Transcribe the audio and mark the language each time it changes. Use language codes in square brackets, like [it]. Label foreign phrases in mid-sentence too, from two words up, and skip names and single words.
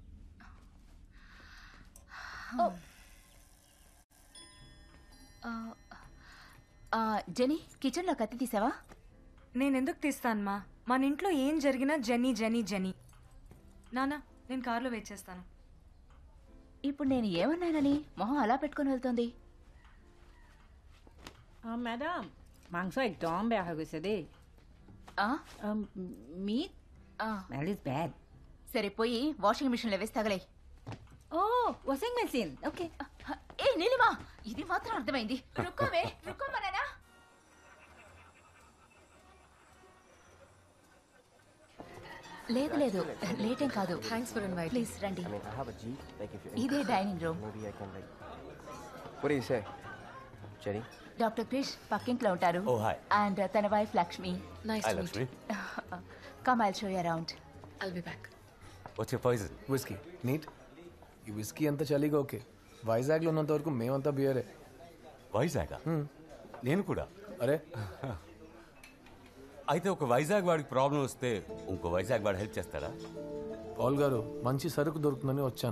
[te] జెనీ, కిచెన్లో కత్తి తీసావా? నేనెందుకు తీస్తానమ్మా? మన ఇంట్లో ఏం జరిగినా జెనీ జెనీ జెనీ. నానా, నేను కార్లో వెయిట్ చేస్తాను. ఇప్పుడు నేను ఏమన్నానని మొహం అలా పెట్టుకొని వెళ్తుంది? [as] ম্যাডাম মাংস একদম বেয়া হৈ গৈছে দেই. [en] Meat smell is bad. [te] సరే పోయి వాషింగ్ మిషన్లో వేసి తగలే. [en] washing machine okay. [te] ఏ నీలిమా, ఇది మాత్రం అర్థమైంది. రుక్కోవే, రుక్కోమన్నానా? లేదు లేదు, లేటేం కాదు. [en] Thanks for invite. [te] ప్లీజ్ రండి. ఇదే [en] dining room. What do you say, Jenny? [te] డాక్టర్ క్రిష్ పక్కింట్లో ఉంటారు. [en] Oh, hi. [te] అండ్ తన వైఫ్ లక్ష్మి. [en] నైస్ హాయ్ to meet. [te] లక్ష్మి. [en] Come I'll show you around. I'll be back. What's your poison? Whisky. Neat. [te] ఈ విస్కీ అంతా చలిగా ఓకే. వైజాగ్లో ఉన్నంత వరకు మేమంతా బియరే. వైజాగ్? నేను కూడా. అరే అయితే ఒక వైజాగ్ వాడికి ప్రాబ్లం వస్తే ఇంకో వైజాగ్ వాడు హెల్ప్ చేస్తాడా? పాల్ గారు, మంచి సరుకు దొరుకుతుందని వచ్చాను.